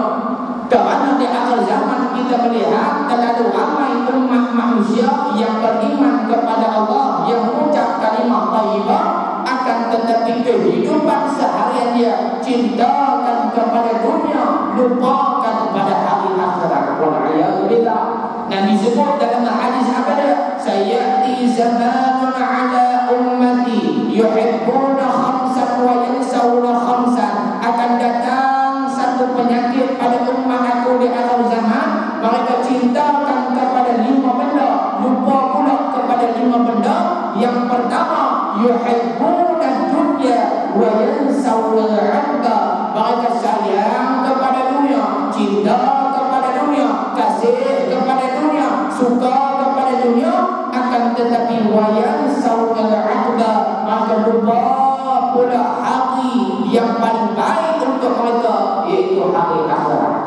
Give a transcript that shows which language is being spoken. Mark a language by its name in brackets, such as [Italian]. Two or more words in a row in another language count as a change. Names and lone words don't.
[Malay] Kerana di akhir zaman kita melihat terlalu ramai umat manusia yang beriman kepada Allah, yang mengucap kalimah thayyibah, akan tetapi kehidupan seharian dia cintakan kepada dunia, lupakan pada hari akhirat. Wal'iyadzubillah. Nabi sebut dalam hadis apa dia? [Arabic] سيأتي زمان على أمتي يحبون خمسا وينسون خمسا. [Malay] Akan datang satu penyakit pada umat aku di akhir zaman. Mereka cintakan kepada 5 benda, lupa pula kepada 5 benda. Yang pertama, [Arabic] يحبون الدنيا وينسون الأبد. [Malay] Mereka sayang kepada dunia, cinta kepada dunia, kasih kepada dunia, suka kepada dunia, akan tetapi [Arabic] وينسون الأبد. [Malay] Maka lupa pula hari yang paling baik untuk mereka, iaitu hari akhirat.